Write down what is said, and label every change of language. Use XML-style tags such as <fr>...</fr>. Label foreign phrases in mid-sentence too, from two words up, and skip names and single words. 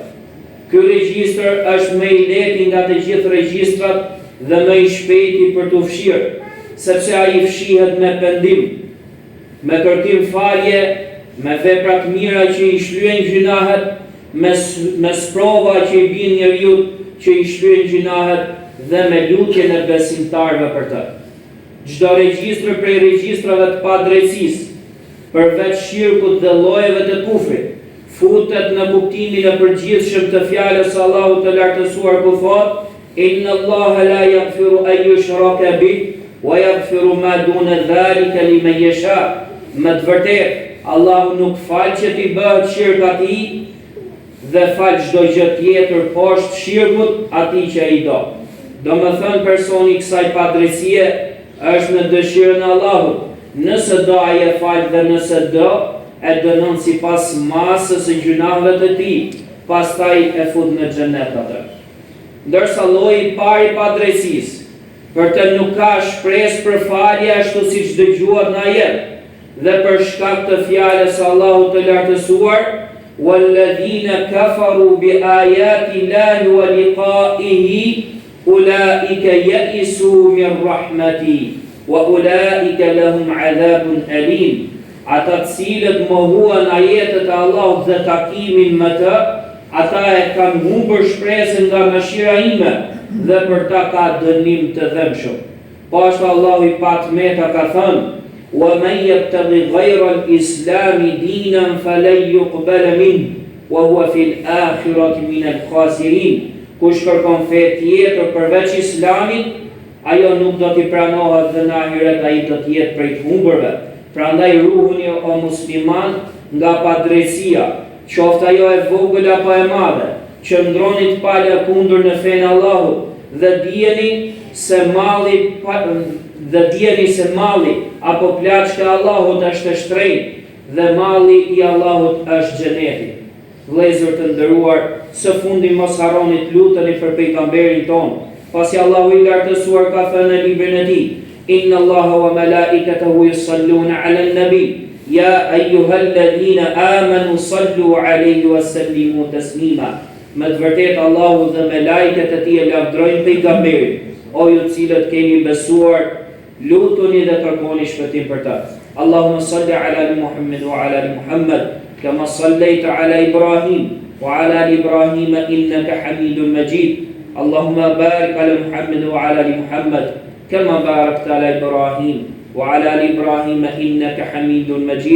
<sq>Ky regjistër është më i lehti nga të gjithë regjistrat dhe më i shpejti për të fshirë, sepse ai fshihet me pendim, me kërkim falje, me veprat mira që i shlyen gjunahet, me sprova që i bin njeriu që i shlyen gjunahet dhe me lutjen e besimtarëve për të. Çdo regjistër prej regjistrave të padrejtësisë, përveç shirkut dhe llojeve të kufrit, futet në kuptimin e përgjithshëm të fjalës së Allahut të lartësuar ku thotë:</sq> <ar>إن الله لا يغفر أن يشرك به ويغفر ما دون ذلك لمن يشاء.</ar> <sq>Me të vërtetë, Allahu nuk fal që t'i bëhet shirk atij dhe fal çdo gjë tjetër poshtë shirkut atij që ai do. Domethënë personi i kësaj padrejtësie është në dëshirën e Allahut. Nëse do ai e fal dhe nëse do e dënon sipas masës së gjunave të tij, pastaj e fut në xhenet atë. Ndërsa lloji i parë i padrejtësisë, për të nuk ka shpresë për falje ashtu siç dëgjuat në ajet, dhe për shkak të fjalës së Allahut të lartësuar:</sq> <ar>"والذين كفروا بآيات الله ولقائه أولئك يئسوا من رحمتي وأولئك لهم عذاب أليم."</ar> <sq>Ata të cilët mohuan ajetet e Allahut dhe takimin me të, ata e kanë humbur shpresën nga mëshira ime dhe për ta ka dënim të dhëmshëm. Pashtë Allahu i patmeta ka thënë:</sq> <ar>وَمَنْ يَبْتَغِ غَيْرَ الْإِسْلَامِ دِينًا فَلَنْ يُقْبَلَ مِنْهُ وَهُوَ فِي الْآخِرَةِ مِنَ الْخَاسِرِينَ.</ar> <sq>Kush kërkon fe tjetër përveç Islamit, ajo nuk do t'i pranohet dhe në ahiret ai do të jetë prej të humburve. Prandaj ruhuni o musliman nga padrejtësia, qoftë ajo e vogël apo e madhe, qëndroni të pala kundër në fenë Allahut dhe dijeni se malli apo plaçka e Allahut është e shtrenjtë dhe malli i Allahut është xheneti. Vëllezër të nderuar, së fundi mos harroni të luteni për pejgamberin ton, pasi Allahu i lartësuar ka thënë në librin e tij:</sq> <ar>إن الله وملائكته يصلون على النبي يا أيها الذين آمنوا صلوا عليه وسلموا تسليما.</ar> <sq>Me të vërtetë Allahu dhe melajket e tij e lavdrojnë pejgamberin. O ju cilët keni besuar, lutuni dhe kërkoni shpëtim për ta.</sq> <ar>اللهم صل على محمد وعلى محمد كما صليت على إبراهيم وعلى إبراهيم إنك حميد مجيد. اللهم بارك على محمد وعلى محمد كما باركت على إبراهيم وعلى إبراهيم إنك حميد مجيد.</ar>